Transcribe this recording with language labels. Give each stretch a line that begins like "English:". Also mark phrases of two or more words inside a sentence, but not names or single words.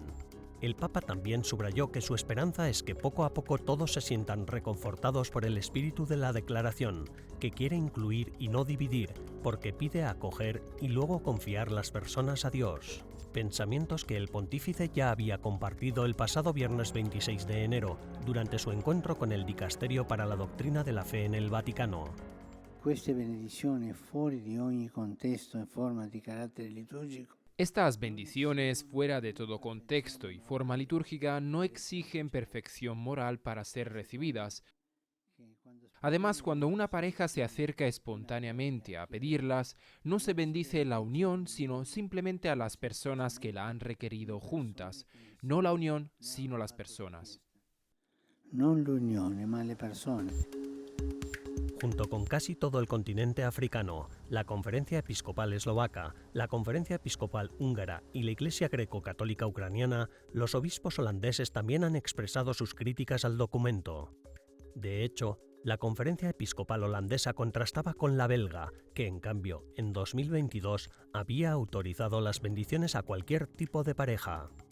Spanish: El Papa también subrayó que su esperanza es que poco a poco todos se sientan reconfortados por el espíritu de la declaración, que quiere incluir y no dividir, porque pide acoger y luego confiar las personas a Dios. Pensamientos que el pontífice ya había compartido el pasado viernes 26 de enero, durante su encuentro con el Dicasterio para la Doctrina de la Fe en el Vaticano.
Italian: Queste benedizioni fuori di ogni contesto e forma di carattere liturgico.
Spanish: Estas bendiciones, fuera de todo contexto y forma litúrgica, no exigen perfección moral para ser recibidas. Además, cuando una pareja se acerca espontáneamente a pedirlas, no se bendice la unión, sino simplemente a las personas que la han requerido juntas. No la unión, sino las personas.
Italian: Non l'unione, ma le persone.
Spanish: Junto con casi todo el continente africano, la Conferencia Episcopal Eslovaca, la Conferencia Episcopal Húngara y la Iglesia Greco-Católica Ucraniana, los obispos holandeses también han expresado sus críticas al documento. De hecho, la Conferencia Episcopal holandesa contrastaba con la belga, que en cambio, en 2022, había autorizado las bendiciones a cualquier tipo de pareja.